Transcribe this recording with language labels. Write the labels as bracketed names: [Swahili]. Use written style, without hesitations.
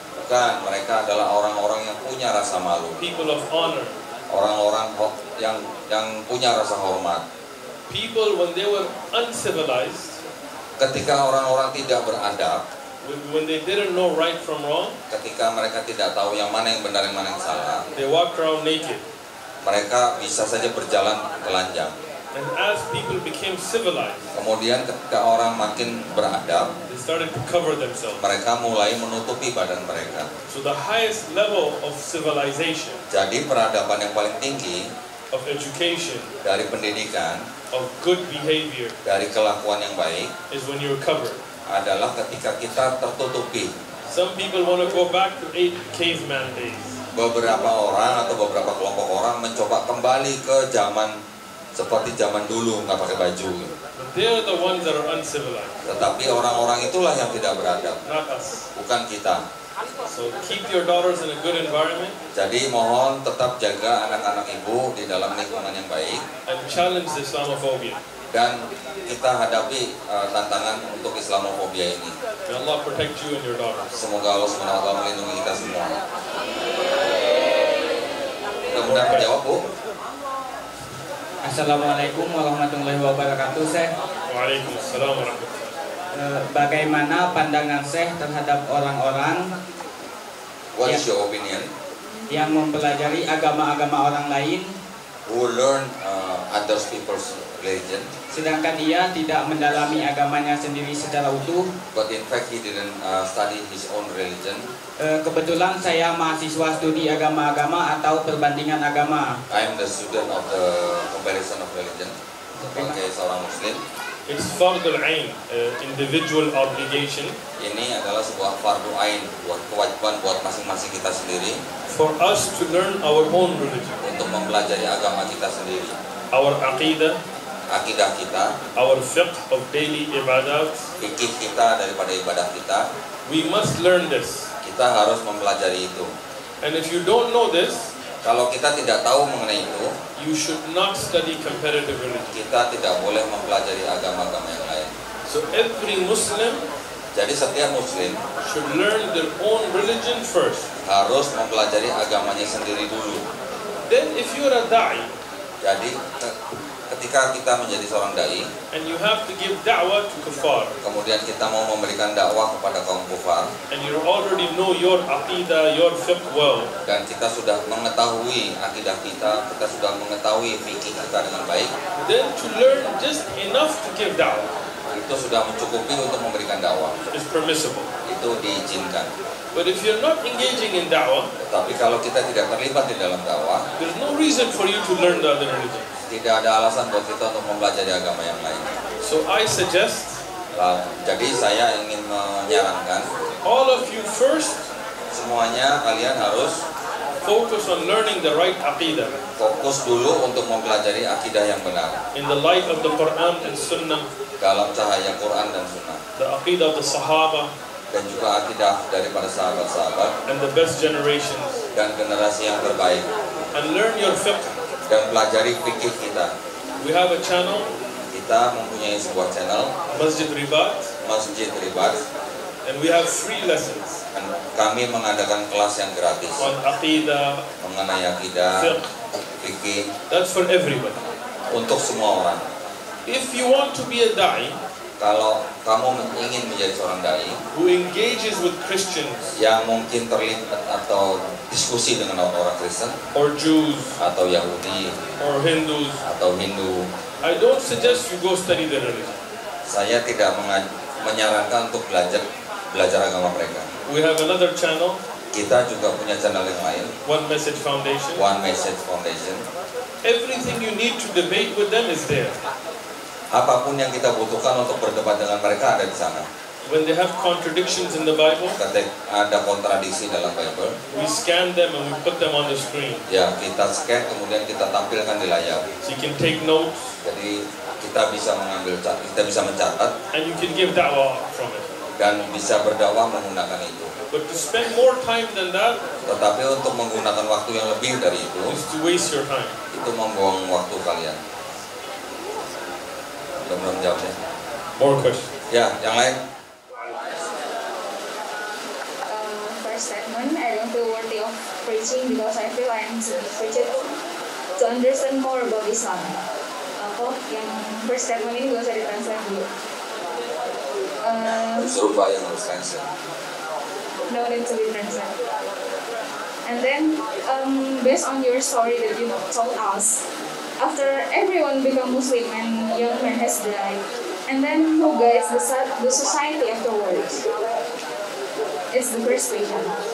[Indonesian] Bukan, mereka adalah orang-orang yang punya rasa malu, [English] people of honor. [Indonesian] orang-orang yang punya rasa hormat. [English] People, when they were uncivilized, [Indonesian] Ketika orang-orang tidak beradab, [English] when they didn't know right from wrong, [Indonesian] ketika mereka tidak tahu yang mana yang benar yang mana yang salah, [English] they walked around naked. [Indonesian] mereka bisa saja berjalan telanjang. [English] And as people became civilized, [Indonesian] Kemudian ketika orang makin beradab, [English] they started to cover themselves. [Indonesian] mereka mulai menutupi badan mereka. [English] So the highest level of civilization, [Indonesian] Jadi peradaban yang paling tinggi [English] of education, [Indonesian] dari pendidikan, [English] of good behavior, [Indonesian] dari kelakuan yang baik [English] is when you're covered. [Indonesian] adalah ketika kita tertutupi. [English] Some people want to go back to caveman days. [Indonesian] Beberapa orang atau beberapa kelompok orang mencoba kembali ke zaman seperti zaman dulu nggak pakai baju. [English] But they are the ones that are uncivilized, [Indonesian] Tetapi orang-orang itulah yang tidak beradab, [English] not us. [Indonesian] bukan kita. [English] So keep your daughters in a good environment [Indonesian] Jadi mohon tetap jaga anak-anak ibu di dalam lingkungan yang baik [English] and challenge the Islamophobia. [Indonesian] dan kita hadapi tantangan untuk Islamofobia ini. [English] May Allah protect you and your daughters. [Indonesian] Semoga Allah SWT melindungi kita semua. Mudah-mudahan menjawab, Bu. Assalamualaikum warahmatullahi wabarakatuh, Syekh. Waalaikumsalam warahmatullahi. Bagaimana pandangan Syekh terhadap orang-orang [English] What is your opinion? [Indonesian] yang mempelajari agama-agama orang lain, [English] Who learn other people's religion, [Indonesian] sedangkan ia tidak mendalami agamanya sendiri secara utuh? [English] but in fact he didn't study his own religion. [Indonesian] Kebetulan saya mahasiswa studi agama-agama atau perbandingan agama. [English] I am the student of the comparison of religion [Indonesian] sebagai seorang Muslim. [English] It's fardul ain, individual obligation [Indonesian] Ini adalah sebuah fardu ain, buat kewajiban buat masing-masing kita sendiri [English] for us to learn our own religion, [Indonesian] untuk mempelajari agama kita sendiri, [English] our aqidah, [Indonesian] akidah kita, [English] our fiqh of daily ibadat. [Indonesian] fikih kita daripada ibadah kita. [English] We must learn this. [Indonesian] Kita harus mempelajari itu. [English] And if you don't know this, [Indonesian] Kalau kita tidak tahu mengenai itu, [English] you should not study comparative religion. [Indonesian] kita tidak boleh mempelajari agama-agama yang lain. [English] So every Muslim [Indonesian] Jadi setiap Muslim [English] should learn their own religion first. [Indonesian] harus mempelajari agamanya sendiri dulu. [English] Then if you're a da'i [Indonesian] Jadi ketika kita menjadi seorang dai, [English] and you have to give da'wah to kuffar, [Indonesian] kemudian kita mau memberikan dakwah kepada kaum kufar, [English] and you already know your aqidah, your fiqh well, [Indonesian] dan kita sudah mengetahui akidah kita, kita sudah mengetahui fikih kita dengan baik, [English] then to learn just enough to give da'wah [Indonesian] itu sudah mencukupi untuk memberikan dakwah. [English] is permissible. [Indonesian] Itu diizinkan. [English] But if you're not engaging in da'wah, [Indonesian] Tapi kalau kita tidak terlibat di dalam dakwah, [English] there's no reason for you to learn the other religion. [Indonesian] tidak ada alasan buat kita untuk mempelajari agama yang lain. [English] So I suggest [Indonesian] Jadi saya ingin menyarankan [English] all of you first [Indonesian] semuanya kalian harus [English] focus on learning the right aqidah [Indonesian] fokus dulu untuk mempelajari akidah yang benar [English] in the light of the Quran and Sunnah, [Indonesian] dalam cahaya Quran dan Sunnah, [English] the aqidah of the Sahaba [Indonesian] dan juga akidah daripada sahabat-sahabat [English] and the best generations, [Indonesian] dan generasi yang terbaik, [English] and learn your fiqh. [Indonesian] dan pelajari fikih kita. [English] We have a channel, [Indonesian] Kita mempunyai sebuah channel [English] Masjid Ribat, [Indonesian] Masjid Ribat, [English] and we have free lessons [Indonesian] dan kami mengadakan kelas yang gratis [English] on aqidah, [Indonesian] mengenai akidah, [English] fiqh. [Indonesian] fikih [English] That's for everybody. [Indonesian] untuk semua orang. [English] If you want to be a da'i [Indonesian] Kalau kamu ingin menjadi seorang dai [English] who engages with Christians [Indonesian] yang mungkin terlibat atau diskusi dengan orang-orang Kristen [English] or Jews [Indonesian] atau Yahudi [English] or Hindus, [Indonesian] atau Hindu, [English] I don't suggest you go study their religion. [Indonesian] saya tidak menyarankan untuk belajar agama mereka. [English] We have another channel, [Indonesian] Kita juga punya channel yang lain, [English] One Message Foundation. [Indonesian] One Message Foundation. [English] Everything you need to debate with them is there. [Indonesian] Apapun yang kita butuhkan untuk berdebat dengan mereka ada di sana. [English] When they have contradictions in the Bible, [Indonesian] Ketika ada kontradiksi dalam Bible, [English] we scan them and we put them on the screen. [Indonesian] ya kita scan kemudian kita tampilkan di layar. [English] So you can take notes [Indonesian] Jadi kita bisa kita bisa mencatat [English] and you can give da'wah from it. [Indonesian] dan bisa berdakwah menggunakan itu. [English] But to spend more time than that [Indonesian] Tetapi untuk menggunakan waktu yang lebih dari itu [English] is to waste your time. [Indonesian] membuang waktu kalian. Mudah-mudahan jawabnya. [English] More questions. [Indonesian] Ya, yang lain. [English] First statement, I don't feel worthy of preaching because I feel I am to preach it to understand more about Islam. [Indonesian] Kok yang [English] first statement [Indonesian] ini gak usah ditranslate dulu. Serupa yang harus translate. [English] No need to be translated. And then, based on your story that you told us, after everyone become Muslim and young man has died, and then who guides the society afterwards? It's the first question.